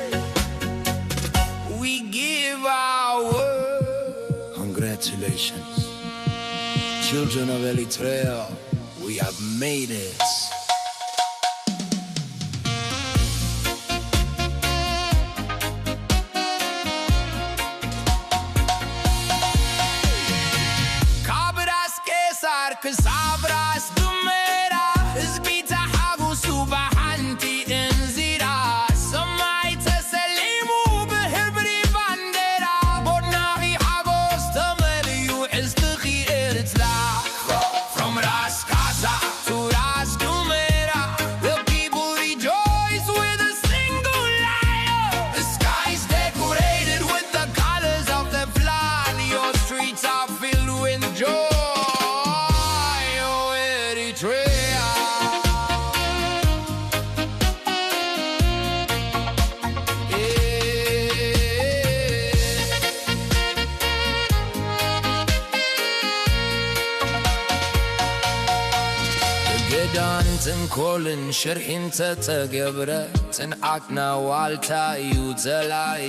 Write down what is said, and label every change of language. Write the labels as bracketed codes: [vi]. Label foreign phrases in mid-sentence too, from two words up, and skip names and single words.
[en] We give our word Congratulations Children of Eritrea We have made it [ti] ካብ ራስ ቀሳር ክሳብ ራስ ዱሜራ ህዝቢ ተሓጉሱ ብሓንቲ እንዚራ ሰማይ ተሰሊሙ ብሕብሪ ባንዴራ ቦድናኺ ሓጎስ ተመልዩ ዕዝትኺ ኤርትራ [en] From Ras Kasar to Ras Dumera The people rejoice with a single lion The sky is decorated with the colors of the flag Your streets are filled with joy Oh Eritrea [ti] ገዳን ተንኰልን ሽርሒን ተተገብረ ጽንዓትና ዋልታ እዩ ዘላይ